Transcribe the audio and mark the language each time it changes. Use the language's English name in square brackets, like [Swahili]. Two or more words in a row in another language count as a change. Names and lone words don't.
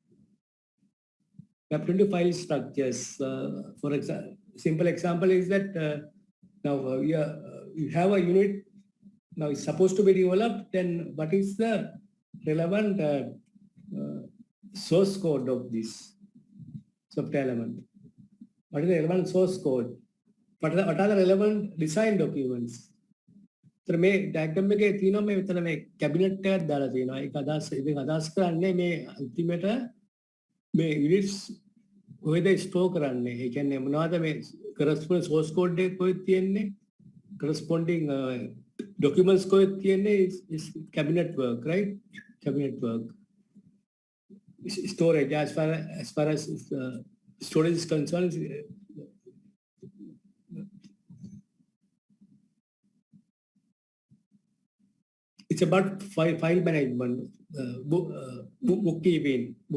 [English] For example, simple example is that now you have a unit now it's supposed to be developed, then what is the relevant source code of this software element? What is the relevant source code? What are the relevant design documents? [Sinhala] So මේ diagram එකේ තියෙනවා මේ විතර මේ cabinet එකක් දාලා තියෙනවා. ඒක අදහස් කරන්නේ මේ ultimate මේ units කොහෙද store කරන්නේ? ඒ කියන්නේ මොනවද මේ [English] corresponding source code [Sinhala] එක කොහෙද තියෙන්නේ? [English] Corresponding documents [Sinhala] කොහෙද තියෙන්නේ? [English] is cabinet work, right? Cabinet work. Storage as far as storage is concerned. It's about file management, bookkeeping.